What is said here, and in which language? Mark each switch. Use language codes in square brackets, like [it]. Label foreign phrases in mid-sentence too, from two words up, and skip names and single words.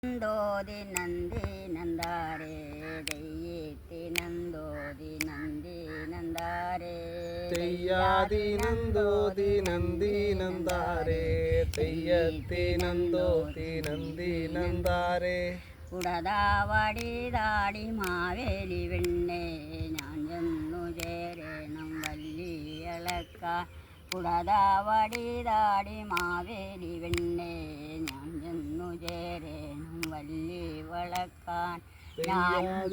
[tcy] ನಂದೋದಿ ನಂದಿ ನಂದಾರೆ ದಯ್ಯೇತಿ ನಂದೋದಿ ನಂದಿ ನಂದಾರೆ ತೆಯ್ಯಾದಿ ನಂದೋದಿ ನಂದಿ ನಂದಾರೆ ತೆಯ್ಯತ್ತಿ ನಂದೋದಿ ನಂದಿ ನಂದಾರೆ [ml] കുടതാവടിതാടി മാവേലി വെണ്ണേ ഞാൻ ചെന്നു ചേരണം വല്ലിയളക്കാൻ കുടതാവടിതാടി മാവേലി വെണ്ണേ ഞാൻ ചെന്നു ചേരണം വല്ലി വളക്കാൻ ഞാൻ